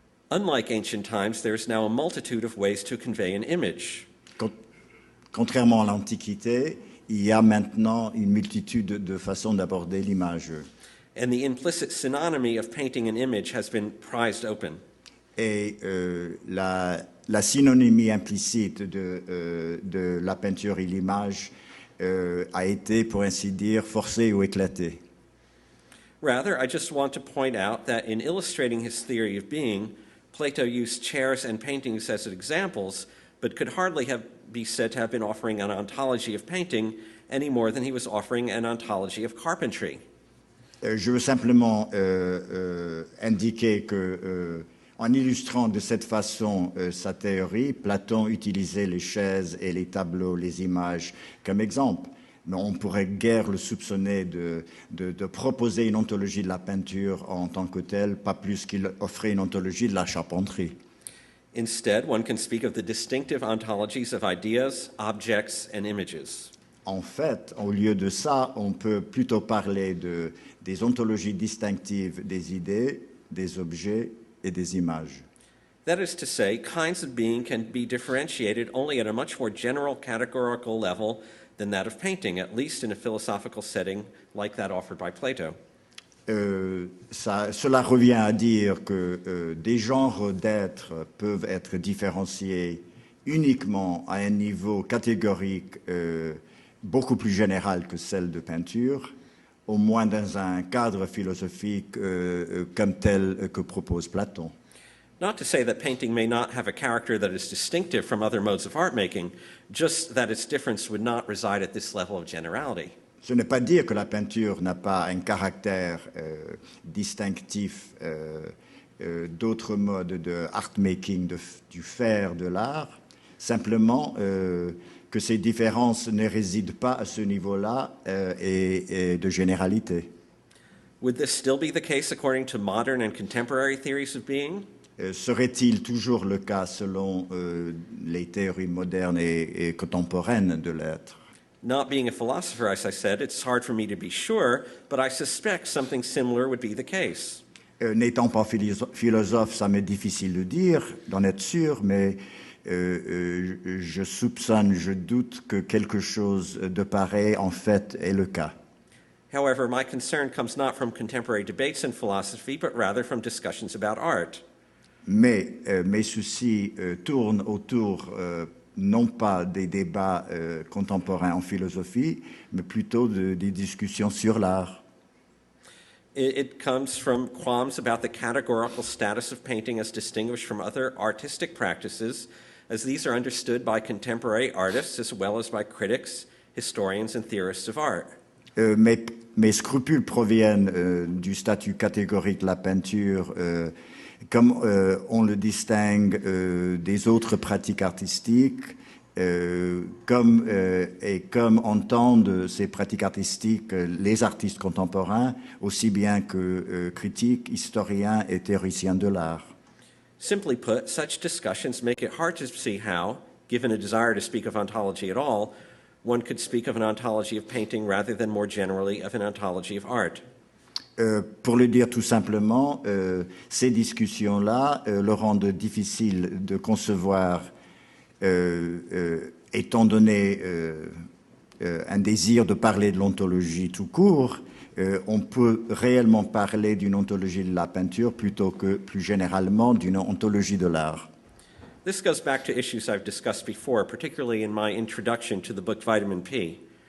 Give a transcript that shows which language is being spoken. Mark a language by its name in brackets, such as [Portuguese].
[English] Unlike ancient times, there is now a multitude of ways to convey an image. [French] Contrairement à l'Antiquité, il y a maintenant une multitude de façons d'aborder l'image. [English] And the implicit synonymy of painting an image has been prized open. [French] Et la synonymie implicite de la peinture et l'image a été, pour ainsi dire, forcée ou éclatée. [English] Rather, I just want to point out that in illustrating his theory of being, Plato used chairs and paintings as examples, but could hardly be said to have been offering an ontology of painting any more than he was offering an ontology of carpentry. [French] Je veux simplement indiquer que, en illustrant de cette façon sa théorie, Platon utilisait les chaises et les tableaux, les images comme exemple. Mais on pourrait guère le soupçonner de proposer une ontologie de la peinture en tant que telle, pas plus qu'il offrait une ontologie de la charpenterie. [English] Instead, one can speak of the distinctive ontologies of ideas, objects, and images. [French] En fait, au lieu de ça, on peut plutôt parler des ontologies distinctives des idées, des objets et des images. [English] That is to say, kinds of being can be differentiated only at a much more general categorical level than that of painting, at least in a philosophical setting like that offered by Plato. [French] Cela revient à dire que des genres d'êtres peuvent être différenciés uniquement à un niveau catégorique beaucoup plus général que celle de peinture, au moins dans un cadre philosophique comme tel que propose Platon. [English] Not to say that painting may not have a character that is distinctive from other modes of art making, just that its difference would not reside at this level of generality. [French] Ce n'est pas dire que la peinture n'a pas un caractère distinctif d'autres modes de art-making, du faire de l'art, simplement que ces différences ne résident pas à ce niveau-là et de généralité. [English] Would this still be the case according to modern and contemporary theories of being? [French] Serait-il toujours le cas selon les théories modernes et contemporaines de l'être? [English] Not being a philosopher, as I said, it's hard for me to be sure, but I suspect something similar would be the case. [French] N'étant pas philosophe, ça m'est difficile de dire, d'en être sûr, mais je soupçonne, je doute que quelque chose de pareil, en fait, est le cas. [English] However, my concern comes not from contemporary debates in philosophy, but rather from discussions about art. [French] Mais mes soucis tournent autour non pas des débats contemporains en philosophie, mais plutôt des discussions sur l'art. [English] It comes from qualms about the categorical status of painting as distinguished from other artistic practices, as these are understood by contemporary artists as well as by critics, historians, and theorists of art. [French] Mes scrupules proviennent du statut catégorique de la peinture, comme on le distingue des autres pratiques artistiques, comme entendent ces pratiques artistiques les artistes contemporains, aussi bien que critiques, historiens et théoriciens de l'art. [English] Simply put, such discussions make it hard to see how, given a desire to speak of ontology at all, one could speak of an ontology of painting rather than more generally of an ontology of art. [French] Pour le dire tout simplement, ces discussions-là le rendent difficile de concevoir étant donné un désir de parler de l'ontologie tout court, on peut réellement parler d'une ontologie de la peinture plutôt que plus généralement d'une ontologie de l'art. [English] This goes back to issues I've discussed before, particularly in my introduction to the book Vitamin P.